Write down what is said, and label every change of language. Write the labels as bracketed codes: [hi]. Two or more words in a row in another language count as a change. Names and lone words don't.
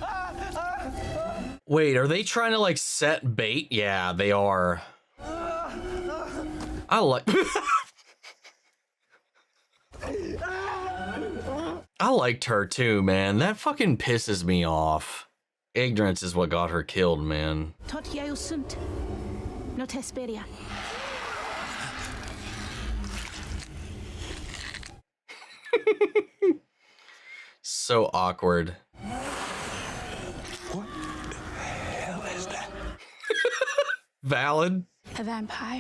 [en] Wait, are they trying to like set bait? Yeah, they are. I like... I liked her too, man. That fucking pisses me off. Ignorance is what got her killed, man. [ro] Tot eu sunt. Nu te speria. [en] So awkward. What the hell is that? Valid. A vampire.